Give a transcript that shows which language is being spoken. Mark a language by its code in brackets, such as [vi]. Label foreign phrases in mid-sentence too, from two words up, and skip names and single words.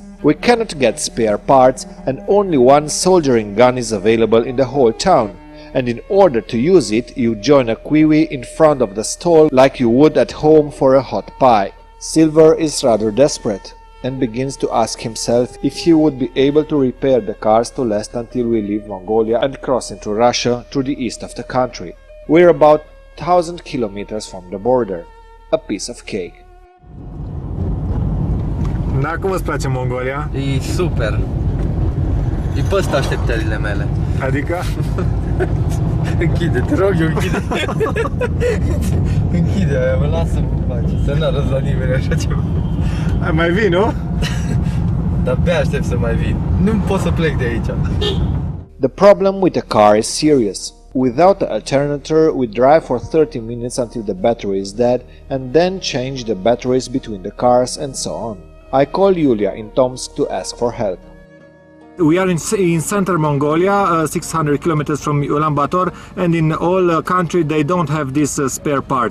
[en] We cannot get spare parts and only one soldering gun is available in the whole town, and in order to use it you join a kiwi in front of the stall like you would at home for a hot pie. Silver is rather desperate and begins to ask himself if he would be able to repair the cars to last until we leave Mongolia and cross into Russia through the east of the country. We're about 1,000 kilometers from the border. A piece of cake. [ro] Da, cum îți place Mongolia? E super. E peste așteptările mele. Adică? Închide, te rog eu, închide. Închide aia, mă lasă-mă în pace. Să n-arăți la nimeni așa ceva. Mai vii, nu? Dar abia aștept să mai vin. Nu pot să plec de aici. [en] The problem with the car is serious. Without the alternator, we drive for 30 minutes until the battery is dead and then change the batteries between the cars and so on. I call Yulia in Tomsk to ask for help. We are in central Mongolia, 600 kilometers from Ulaanbaatar, and in all country they don't have this spare part.